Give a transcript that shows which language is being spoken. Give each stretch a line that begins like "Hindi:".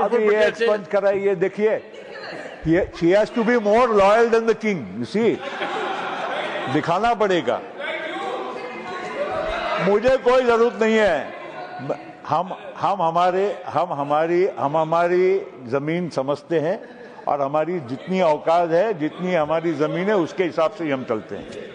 Hindi: अभी ये एक्सपेंड कराइए। देखिए,
English: she has to be more loyal than the king, you see.
Hindi: दिखाना पड़ेगा। मुझे कोई जरूरत नहीं है, हम हमारी जमीन समझते हैं और हमारी जितनी औकात है, जितनी हमारी जमीन है, उसके हिसाब से हम चलते हैं।